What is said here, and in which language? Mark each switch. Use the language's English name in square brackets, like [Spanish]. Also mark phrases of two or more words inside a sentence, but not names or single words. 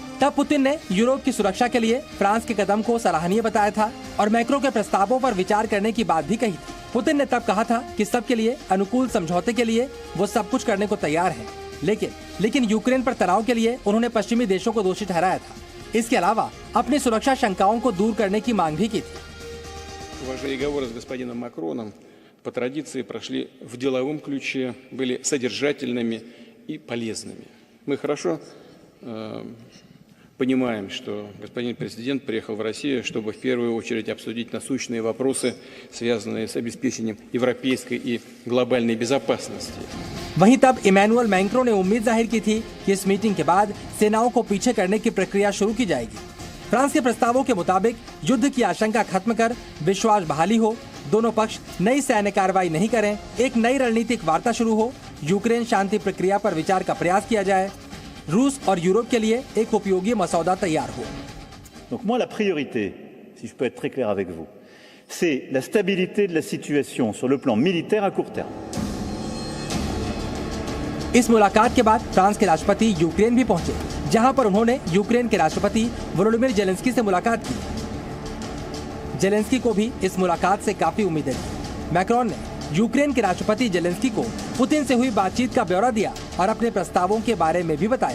[Hindi] तब पुतिन ने यूरोप की सुरक्षा के लिए फ्रांस के कदम को सराहनीय बताया था और मैक्रो के प्रस्तावों पर विचार करने की बात भी कही थी। पुतिन ने तब कहा था कि सबके लिए अनुकूल समझौते के लिए वो सब कुछ करने को तैयार है, लेकिन यूक्रेन पर तनाव के लिए उन्होंने पश्चिमी देशों को दोषी ठहराया था। इसके अलावा अपनी सुरक्षा शंकाओं को दूर करने की मांग भी की थी। [Russian] Переговоры с господином Макроном по традиции прошли в деловом ключе, были содержательными и полезными. Мы хорошо понимаем, что господин президент приехал в Россию, чтобы в первую очередь обсудить насущные вопросы, связанные с обеспечением европейской и глобальной безопасности. [Hindi] वहीं तब इमैनुअल मैक्रो ने उम्मीद जाहिर की थी कि इस मीटिंग के बाद सेनाओं को पीछे करने की प्रक्रिया शुरू की जाएगी। फ्रांस के प्रस्तावों के मुताबिक युद्ध की आशंका खत्म कर विश्वास बहाली हो, दोनों पक्ष नई सैन्य कार्रवाई नहीं करें, एक नई रणनीतिक वार्ता शुरू हो, यूक्रेन शांति प्रक्रिया पर विचार का प्रयास किया जाए, रूस और यूरोप के लिए एक उपयोगी मसौदा तैयार हो। [French] Donc moi, la priorité, si je peux être très clair avec vous, c'est la stabilité de la situation sur le plan militaire à court terme. [Hindi] इस मुलाकात के बाद फ्रांस के राष्ट्रपति यूक्रेन भी पहुंचे, जहां पर उन्होंने यूक्रेन के राष्ट्रपति वोलोडिमिर जेलेंस्की से मुलाकात की। जेलेंस्की को भी इस मुलाकात से काफी उम्मीदें थी। मैक्रोन ने यूक्रेन के राष्ट्रपति जेलेंस्की को पुतिन से हुई बातचीत का ब्यौरा दिया और अपने प्रस्तावों के बारे में भी बताया।